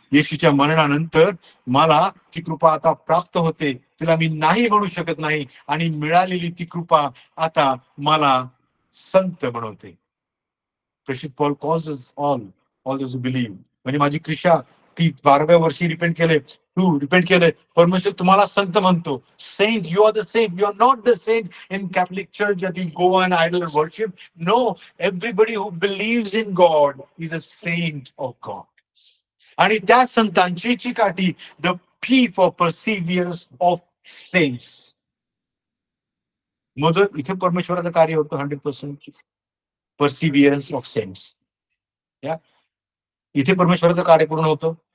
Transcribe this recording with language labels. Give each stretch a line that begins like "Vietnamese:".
Marathi: येशूच्या मरणानंतर मला ती कृपा आता प्राप्त होते, तिला मी नाही म्हणू शकत नाही, आणि मिळालेली ती कृपा आता मला संत बनवते. प्रेषित Paul
English: calls us all those who believe.
Marathi: म्हणजे माझी कृपा 12व्या वर्षी रिपेंट केले, तू रिपेंट केले, परमेश्वर तुम्हाला संत म्हणतो.
English: Saint, you are the saint. You are not the saint in Catholic church that you go and idol worship. No, everybody who believes in God is a saint of God.
Marathi: आणि त्या संतांची चिकाटी,
English: The P for perseverance of saints.
Marathi: मग इथे परमेश्वराचं कार्य होतं 100%
English: perseverance of saints.
Marathi: या इथे परमेश्वराचं कार्य पूर्ण होतं.